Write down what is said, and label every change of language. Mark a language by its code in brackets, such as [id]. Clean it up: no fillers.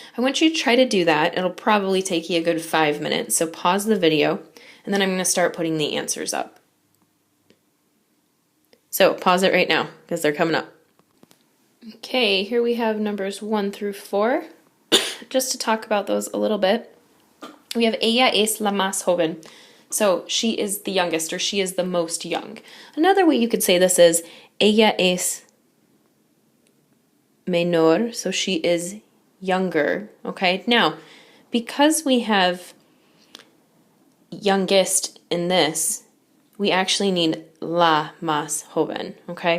[en] I want you to try to do that. It'll probably take you a good 5 minutes, so pause the video, and then I'm going to start putting the answers up. So pause it right now, because they're coming up. Okay, here we have numbers 1 through 4. Just to talk about those a little bit. [es] We have ella es la más joven. [en] So she is the youngest, or she is the most young. Another way you could say this is [es] ella es menor, [en] so she is younger, okay? Now, because we have youngest in this, we actually need [es] la más joven, [en] okay?